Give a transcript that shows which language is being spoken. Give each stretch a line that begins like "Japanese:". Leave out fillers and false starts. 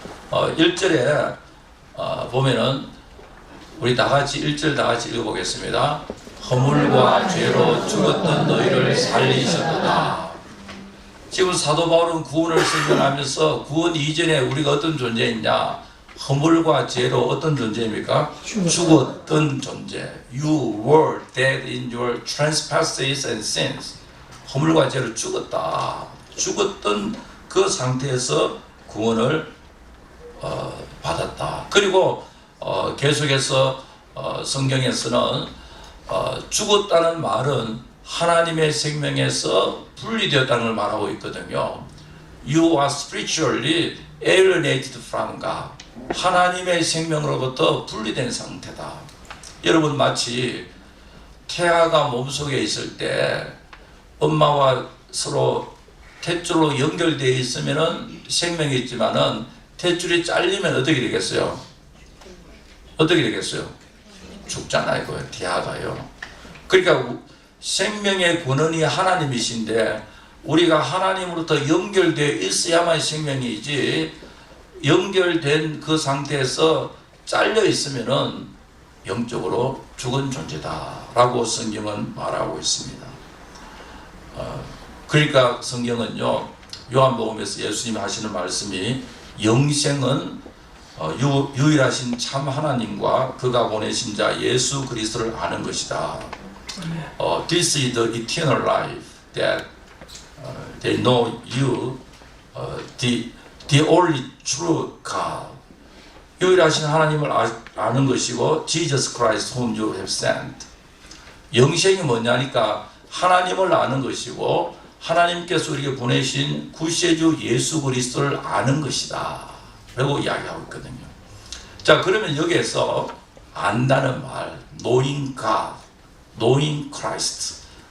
Korean: 1절에 보면은 우리 다같이 1절 다같이 읽어보겠습니다. 허물과 죄로 죽었던 너희를 살리셨도다. 지금 사도 바울은 구원을 설명하면서 구원 이전에 우리가 어떤 존재였냐? 허물과 죄로 어떤 존재입니까? 죽었던 존재.
English: You were dead in your trespasses and sins.
Korean: 허물과 죄로 죽었다. 죽었던 그 상태에서 구원을 받았다. 그리고 계속해서 성경에서는 죽었다는 말은 하나님의 생명에서 분리되었다는 걸 말하고 있거든요.
English: You are spiritually alienated from God.
Korean: 하나님의 생명으로부터 분리된 상태다. 여러분, 마치 태아가 몸속에 있을 때 엄마와 서로 탯줄로 연결되어 있으면은 생명이 있지만은 탯줄이 잘리면 어떻게 되겠어요? 어떻게 되겠어요? 죽잖아요, 그 태아가요. 그러니까 생명의 근원이 하나님이신데 우리가 하나님으로부터 연결되어 있어야만 생명이지, 연결된 그 상태에서 잘려 있으면은 영적으로 죽은 존재다라고 성경은 말하고 있습니다. 그러니까 성경은요, 요한복음에서 예수님이 하시는 말씀이 영생은 유일하신 참 하나님과 그가 보내신 자 예수 그리스도를 아는 것이다.
English: This is the eternal life that they know you, the only true God.
Korean: 유일하신 하나님을 아는 것이고
English: Jesus Christ whom you have sent.
Korean: 영생이 뭐냐니까 하나님을 아는 것이고 하나님께서 우리에게 보내신 구세주 예수 그리스도를 아는 것이다 라고 이야기하고 있거든요. 자, 그러면 여기에서 안다는 말,
English: knowing God, knowing Christ.